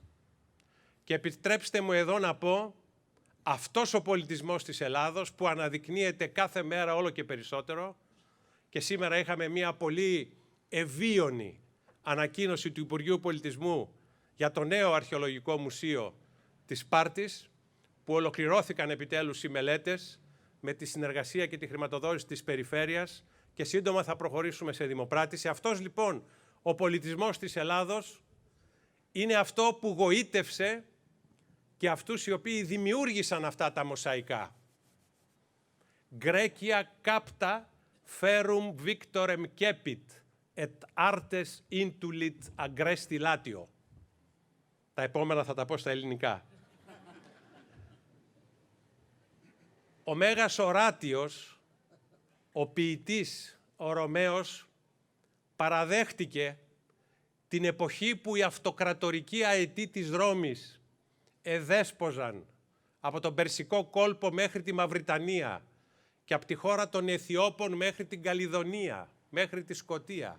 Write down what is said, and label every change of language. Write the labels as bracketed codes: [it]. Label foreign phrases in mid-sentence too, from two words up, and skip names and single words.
[el] Και επιτρέψτε μου εδώ να πω, αυτός ο πολιτισμός της Ελλάδος που αναδεικνύεται κάθε μέρα όλο και περισσότερο, και σήμερα είχαμε μια πολύ ευίωνη ανακοίνωση του Υπουργείου Πολιτισμού για το νέο αρχαιολογικό μουσείο της Σπάρτης, που ολοκληρώθηκαν επιτέλους οι μελέτες με τη συνεργασία και τη χρηματοδότηση της περιφέρειας και σύντομα θα προχωρήσουμε σε δημοπράτηση. Αυτός λοιπόν ο πολιτισμός της Ελλάδος είναι αυτό που γοήτευσε και αυτούς οι οποίοι δημιούργησαν αυτά τα μοσαϊκά. [la] Grecia capta ferum victorem cepit et artes intulit agresti latio. [el] Τα επόμενα θα τα πω στα ελληνικά. Ο Μέγας Οράτιος, ο ποιητής, ο Ρωμαίος, παραδέχτηκε την εποχή που οι αυτοκρατορικοί αετοί της Ρώμης εδέσποζαν από τον Περσικό κόλπο μέχρι τη Μαυριτανία και από τη χώρα των Αιθιώπων μέχρι την Καλλιδονία, μέχρι τη Σκωτία.